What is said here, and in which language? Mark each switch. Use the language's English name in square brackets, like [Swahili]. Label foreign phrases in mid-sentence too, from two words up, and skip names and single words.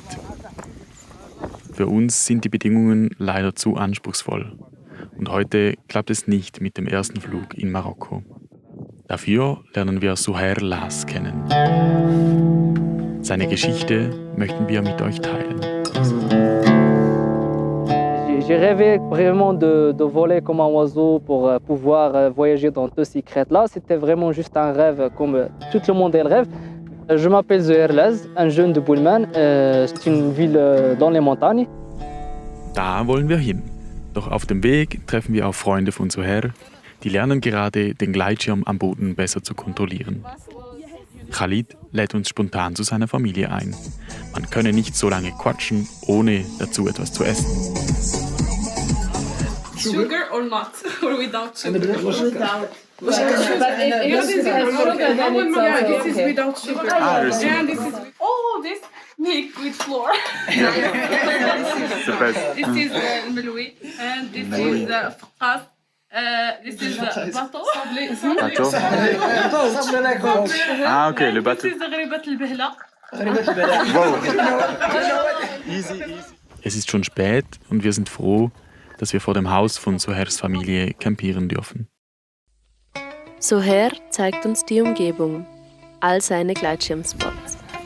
[German] Für uns sind die Bedingungen leider zu anspruchsvoll und heute klappt es nicht mit dem ersten Flug in Marokko. Dafür lernen wir Souhair Las kennen. Seine Geschichte möchten wir mit euch teilen. [French] J'ai rêvé vraiment de voler comme un oiseau pour pouvoir voyager dans tous ces crêtes-là. C'était vraiment juste un rêve comme tout le monde rêve. Je m'appelle Souhair Las, un jeune de Boulman. C'est une ville dans les montagnes. [German] Da wollen wir hin. Doch auf dem Weg treffen wir auf Freunde von Souhair, die lernen gerade, den Gleitschirm am Boden besser zu kontrollieren. Khalid lädt uns spontan zu seiner Familie ein. Man könne nicht so lange quatschen, ohne dazu etwas zu essen. [English] Sugar or not? Or without sugar? Without. But this is without sugar. And this is with, oh, this milk with flour. This is meloui. And this is faqas. This is bateau. [French] Ah, okay, le bateau. [English] This is [Arabic] غريبة البهلة. [German] Es ist schon spät und wir sind froh, dass wir vor dem Haus von Souhairs Familie campieren dürfen. Souhair zeigt uns die Umgebung, all seine Gleitschirmspots.